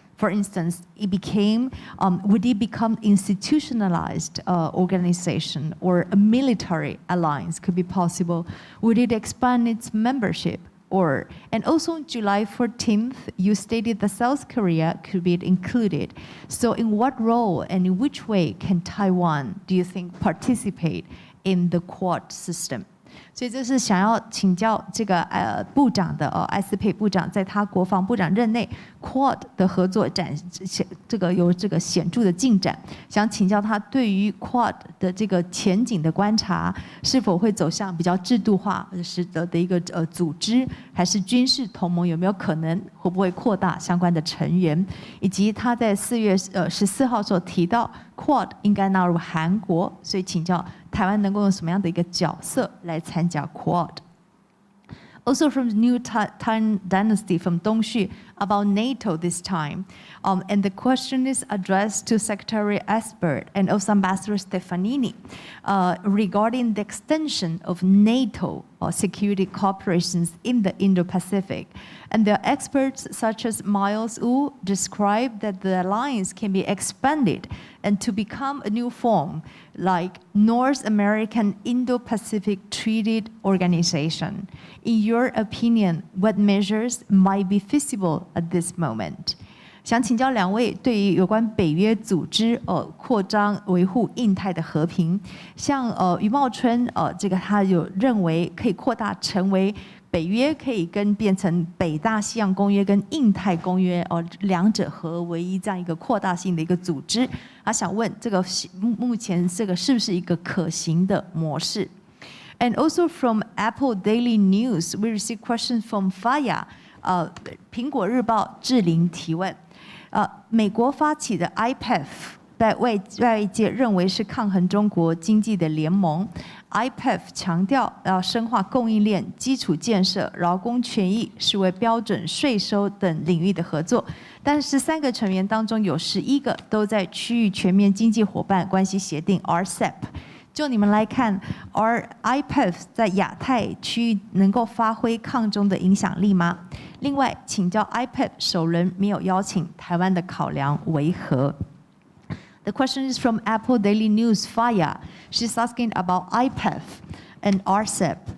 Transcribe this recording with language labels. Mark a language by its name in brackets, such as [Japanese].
[English] For instance, would it become institutionalized organization or a military alliance could be possible? Would it expand its membership? And also on July 14th, you stated that South Korea could be included. So in what role and in which way can Taiwan, do you think, participate in the Quad system? [Chinese] 所以这是想要请教这个部长的艾斯佩部长，在他国防部长任内 Quad 的合作有这个显著的进展，想请教他对于 Quad 的这个前景的观察，是否会走向比较制度化使得的一个组织，还是军事同盟有没有可能，会不会扩大相关的成员，以及他在4月14号所提到 Quad 应该纳入韩国，所以请教台湾能够用什么样的一个角色来参加 Quad? [English] Also from the new Tang dynasty from Dongxu about NATO this time. And the question is addressed to Secretary Esper and also Ambassador Stefanini regarding the extension of NATO security cooperations in the Indo-Pacific. And the experts such as Miles Wu describe that the alliance can be expanded and to become a new form like North American Indo-Pacific Treaty Organization. In your opinion, what measures might be feasible at this moment? [Chinese] 想请教两位对于有关北约组织扩张维护印太的和平，像余茂春这个他有认为可以扩大成为北约可以变成北大西洋公约跟印太公约两者合为一这样一个扩大性的一个组织，他想问这个目前这个是不是一个可行的模式？ [English] And also from Apple Daily News, we received questions from Faya. [Chinese] 苹果日报志玲提问，美国发起的 IPEF 在外界认为是抗衡中国经济的联盟。 IPEF 强调要深化供应链、基础建设、劳工权益、视为标准税收等领域的合作。但是13个成员当中有11个都在区域全面经济伙伴关系协定 RCEP。就你们来看 ，IPEF 在亚太区域能够发挥抗中的影响力吗？另外，请教 IPEF 首轮没有邀请台湾的考量为何？ [English] The question is from Apple Daily News, Faya. She's asking about IPEF and RCEP.